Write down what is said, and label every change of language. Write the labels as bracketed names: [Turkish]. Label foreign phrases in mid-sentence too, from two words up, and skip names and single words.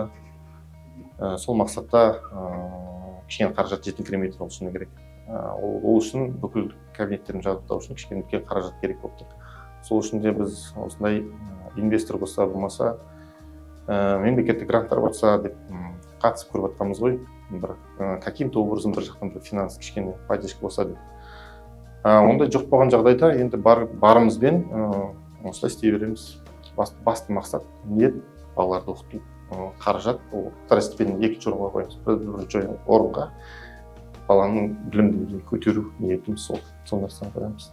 [Kazakh] Сол мақсатта кішкене қаражат жетіңкіремей тұр, шыны керек. Ол үшін бүкіл кабинеттерін жабдықтау үшін кішкене үлкен қаражат керек болып тұр. Сол үшін де біз осындай инвестор болса, болмаса, мемлекеттік гранттар болса деп қатысып көріп жатқанбыз ғой. [Russian] Каким-то образом [Kazakh] бір жақтан бір финанс кішкене поддержка болса деп. Ондай жоқ болған жағдайда енді барымызбен осылай істей береміз. Басты мақсат ниет балаларды оқыту. Қаражат ол второстепенный екінші орынға қоямыз. Бірінші орынға баланың білім деңгейін көтеру ниетіміз сол нәрсені қоямыз.